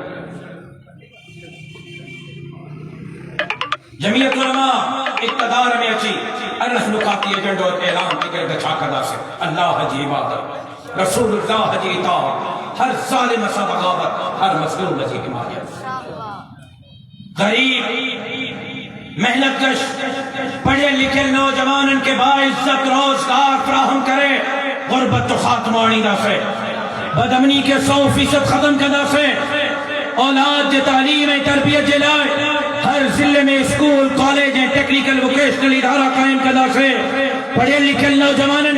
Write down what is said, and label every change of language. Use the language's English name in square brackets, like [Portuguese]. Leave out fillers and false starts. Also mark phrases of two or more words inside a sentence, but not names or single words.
[Sindhi] जमीयत उलमा इक़्तिदार में अची अरिड़हं नुकाती एजेंडो ऐलान थी करे त छा कंदासीं। अल्लाह जी इबादत, रसूलुल्लाह जी इताअत, हर ज़ालिम सां बग़ावत, हर मज़लूम जी हिमायत। [Saraiki] غریب محنت کش پڑھے لکھے نوجوانن کے باعزت روزگار فراہم کرے، غربت تو خاتمانی دا سے، بدامنی کے 100% ختم کدا سے، اولاد کے تعلیم تربیت جلائے، ہر ضلع میں اسکول کالج ٹیکنیکل ووکیشنل ادارہ قائم کدا سے، پڑھے لکھے نوجوانن